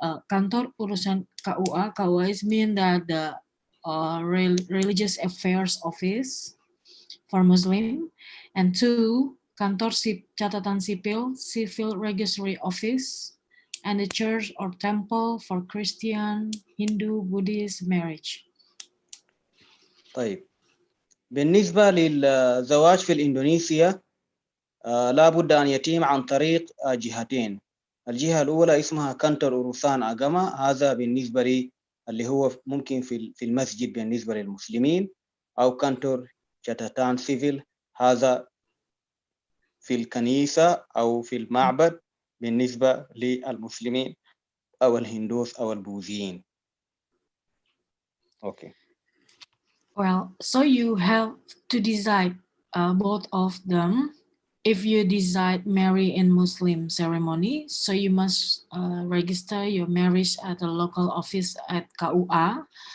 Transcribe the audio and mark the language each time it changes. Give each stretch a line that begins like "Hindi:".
English: Kantor urusan KUA. KUA is mean that the religious affairs office for Muslim, and two, kantor catatan sipil, civil registry office, and the church or temple for Christian, Hindu, Buddhist marriage.
Arabic: طيب بالنسبة للزواج في الإندونيسيا لا بد أن يتم عن طريق جهتين. الجهة الأولى اسمها كانتر أوروسان أجاما، هذا بالنسبة لي اللي هو ممكن في المسجد بالنسبة للمسلمين، أو كانتر جتاتان سيفيل، هذا في الكنيسة أو في المعبد بالنسبة للمسلمين أو الهندوس أو البوذيين.
English: Okay. Well, so you have to decide both of them. If you decide marry in Muslim ceremony, so you must register your marriage at the local office at KUA.